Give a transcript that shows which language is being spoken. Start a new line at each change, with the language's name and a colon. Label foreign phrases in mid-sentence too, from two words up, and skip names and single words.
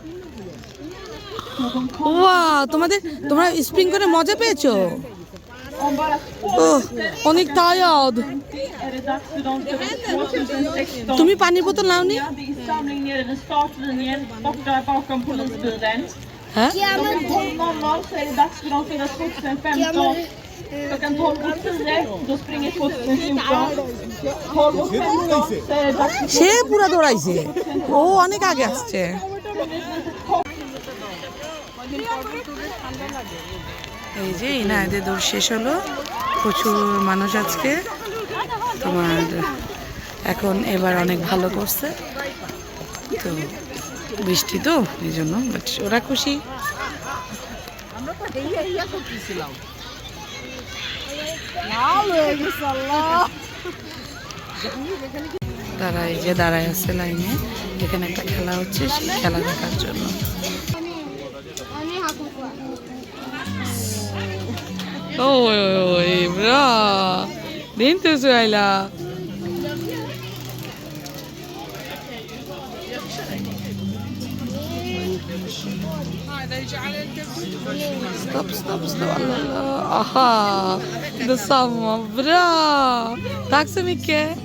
Bangla: ওয়াও, তোমরা স্প্রিং করে মজা পেয়েছো। অনেক টায়ার্ড। তুমি পানির বোতল নাওনি? হ্যাঁ,
Swedish: Klockan 12:10, då springer 2014. 12:15 så är det dags för
Bangla: সে পুরা দৌড়াইছে, ও অনেক আগে আসছে। এই যে ইনায়াদের দৌড় শেষ হলো। প্রচুর মানুষ আজকে তোমার এখন এবার অনেক ভালো করছে তো, বৃষ্টি তো এই জন্য ওরা খুশি। তারা এই যে দাঁড়ায় আছে লাইনে, এখানে একটা খেলা হচ্ছে, সেই খেলা দেখার জন্য।
Swedish: Oj, bra! Det är inte så illa. Stopp. Aha, detsamma. Bra! Tack så mycket.